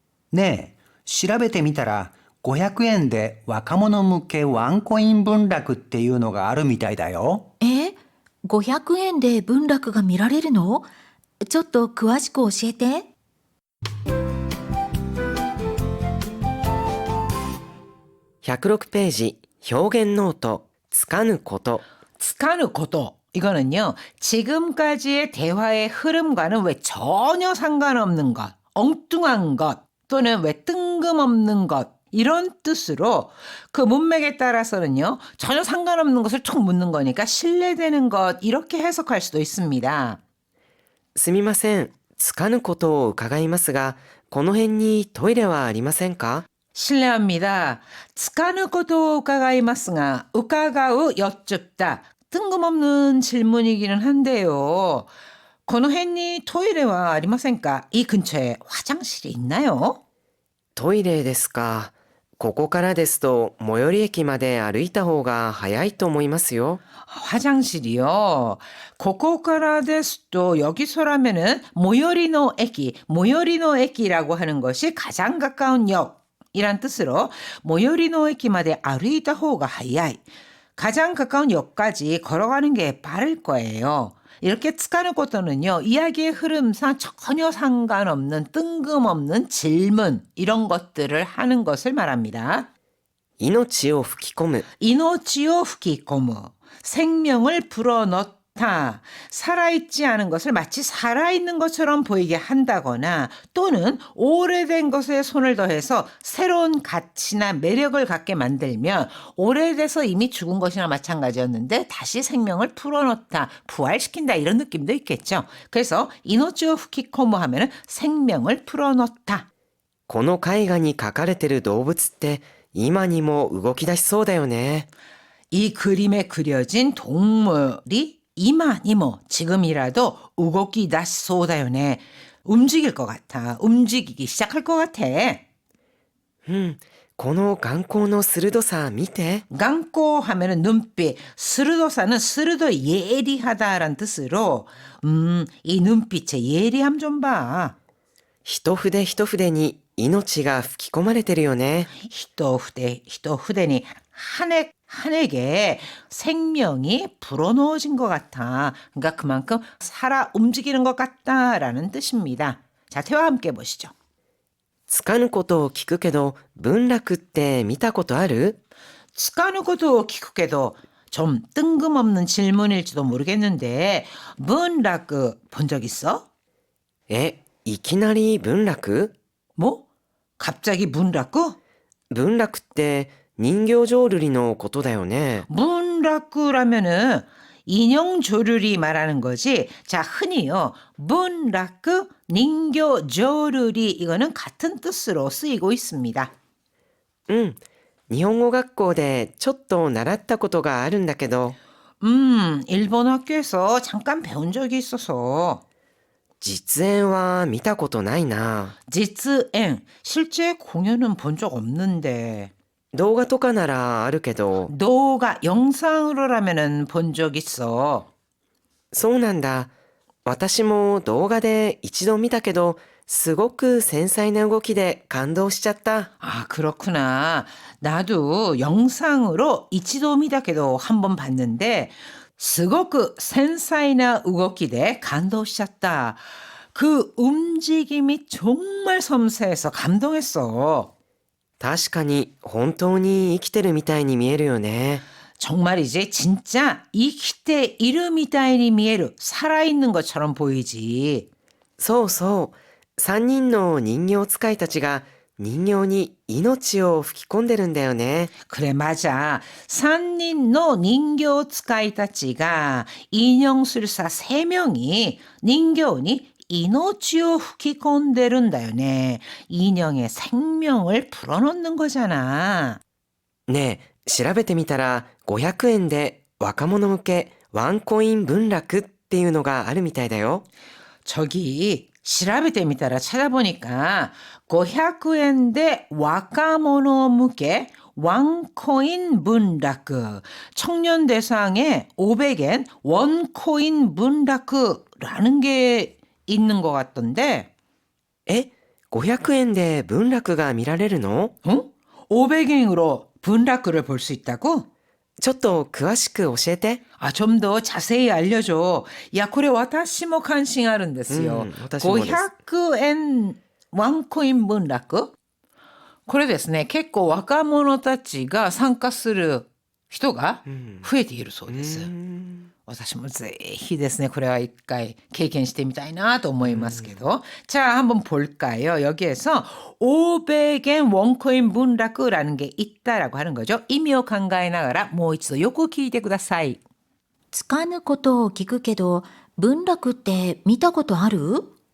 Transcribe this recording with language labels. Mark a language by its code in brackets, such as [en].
[ja] ねえ、調べてみたら500円で若者向けワンコイン文楽っていうのがあるみたいだよ。 500円で文楽が見られるの？ちょっと詳しく教えて。 106ページ、表現ノート、つかぬこと。つかぬこと. [ko] 이거는요, 지금까지의 대화의 흐름과는 왜 전혀 상관없는 것, 엉뚱한 것, 또는 왜 뜬금없는 것, 이런 뜻으로 그 문맥에 따라서는요, 전혀 상관없는 것을 툭 묻는 거니까 신뢰되는 것, 이렇게 해석할 수도 있습니다. [ja] すみません、つかぬことを伺いますが、この辺にトイレはありませんか？ [ko] 실례합니다. [ja] つかぬことを 伺いますが, 우카가우 [ko] 여쭙다. 뜬금없는 질문이기는 한데요. [ja] この辺にトイレはありませんか? [ko] 이 근처에 화장실이 있나요? [ja] トイレですか。ここからですと最寄り駅まで歩いた方が早いと思いますよ。 [ko] 화장실이요. [ja] ここからですと [ko] 여기서라면은 [ja] 모요리노 에키, 모요리노 에키라고 하는 것이 [ko] 가장 가까운 역이란 뜻으로 [ja] 모요리노 에키마데 아르이다 호가 하야이. [ko] 가장 가까운 역까지 걸어가는 게 빠를 거예요. 이렇게つかぬこと는요, 이야기의 흐름상 전혀 상관없는 뜬금없는 질문, 이런 것들을 하는 것을 말합니다. [ja] 命を吹き込む、 이노치오 후키코무, [ko] 생명을 불어넣다. 살아있지 않은 것을 마치 살아있는 것처럼 보이게 한다거나 또는 오래된 것에 손을 더해서 새로운 가치나 매력을 갖게 만들면 오래돼서 이미 죽은 것이나 마찬가지였는데 다시 생명을 불어넣다, 부활시킨다 이런 느낌도 있겠죠. 그래서 [ja] 이노치오 후키코무 [ko] 하면은 생명을 불어넣다. [ja] この絵画に描かれてる動物って今にも動き出しそうだよね。 [ko] 이 그림에 그려진 동물이 [ja] 이마니모 [ko] 지금이라도 [ja] 우고기 다시소다요네. [ko] 움직일 것 같아. 움직이기 시작할 것 같아. [ja] この眼光の鋭さ見て。 [ko] 강고 하면은 눈빛, 스르도사는 스르도 예리하다라는 뜻으로 이 눈빛의 예리함 좀 봐. [ja] 一筆一筆に命が吹き込まれてるよね。 히토후대니 [ko] 한 획에 생명이 불어넣어진 것 같아. 그러니까 그만큼 살아 움직이는 것 같다라는 뜻입니다. 자, 태와 함께 보시죠. [ja] つかぬことを聞くけど文楽って見たことある？ 스카누고도 키쿠게도 [ko] 좀 뜬금없는 질문일지도 모르겠는데 문라크 본 적 있어? [ja] え、いきなり文楽？ [ko] 뭐? 갑자기 문라크? [ja] 文楽って人形浄瑠璃のことだよね。 [ko] 문라크라면은 인형 조르리 말하는 거지. 자, 흔히요. 문라크, 닌교 조르리 이거는 같은 뜻으로 쓰이고 있습니다. [ja] うん。日本語学校でちょっと習ったことがあるんだけど、 [ko] 일본 학교에서 잠깐 배운 적이 있어서 [ja] 実演は見たことないな。 지츠엔 [ko] 실제 공연은 본 적 없는데 [ja] 動画とかならあるけど。 [ko] 너가 영상으로라면은 본 적 있어. [ja] そうなんだ。私も動画で一度見たけど、すごく繊細な動きで感動しちゃった。 [ko] 아, 그렇구나. 나도 영상으로 [ja] 이치도 미다케도 [ko] 한번 봤는데 [ja] すごく 繊細な 動きで [ko] 감동했다. 그 움직임이 정말 섬세해서 감동했어. [ja] 確かに本当に生きてるみたいに見えるよね。 [ko] 정말이지 진짜 [ja] 이키테 이르 미타이니 미에르 [ko] 살아있는 것처럼 보이지. [ja] そうそう。 3人の人形使いたちが人形に命を吹き込んでるんだよね。 [ko] 그래 맞아. [ja] 산닌노 닌교 스카이타치가 [ko] 인형술사 3명이 [ja] 닌교니 이노치오 후키콘데른다요네. [ko] 인형의 생명을 불어넣는 거잖아. [ja] ねえ、調べてみたら500円で若者向けワンコイン文楽っていうのがあるみたいだよ。 [ko] 저기 [ja] 시라베테미타라 [ko] 찾아보니까 [ja] 500엔대 와카모노 무게 원코인 문라크 [ko] 청년 대상에 500엔 원코인 문라크라는 게 있는 것 같던데 [ja] え、500円で文楽が見られるの？ [ko] 어? 500엔으로 문라크를 볼 수 있다고? [ja] ちょっと詳しく教えて。 [ko] 아, 좀 더 자세히 알려줘. 야, 그래, [ja] 私も関心あるんですよ。私もです。 500円ワンコイン分楽これですね、結構若者たちが参加する人が増えているそうです。私もぜひですね、これは一回経験してみたいなと思いますけど。 [ko] 자, 한번 볼까요? 여기에서 500엔 원코인 문락이라는 게 있다라고 하는 거죠. 의미 [ja] を考えながらもう一度よく聞いてください。つかぬことを聞くけど、文楽って見たことある？